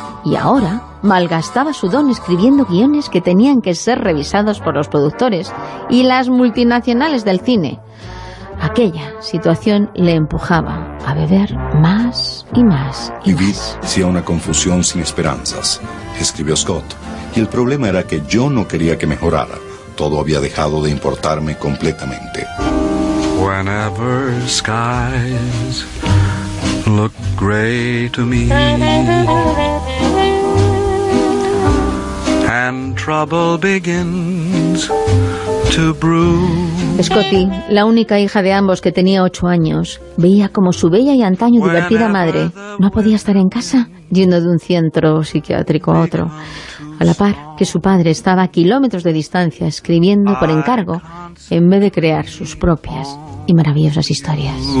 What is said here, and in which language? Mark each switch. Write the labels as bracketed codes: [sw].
[es] Y ahora malgastaba su don escribiendo guiones que tenían que ser revisados por los productores y las multinacionales del cine. Aquella situación le empujaba a beber más y más y más. Y vi si a una confusión sin esperanzas, escribió Scott. Y el problema era que yo no quería que mejorara. Todo había dejado de importarme completamente. [en] Whenever skies look gray to me and trouble begins to brew. [es] Scotty, la única hija de ambos que tenía 8 años, veía como su bella y antaño divertida madre no podía estar en casa, yendo de un centro psiquiátrico a otro, a la par que su padre estaba a kilómetros de distancia escribiendo por encargo en vez de crear sus propias y maravillosas historias.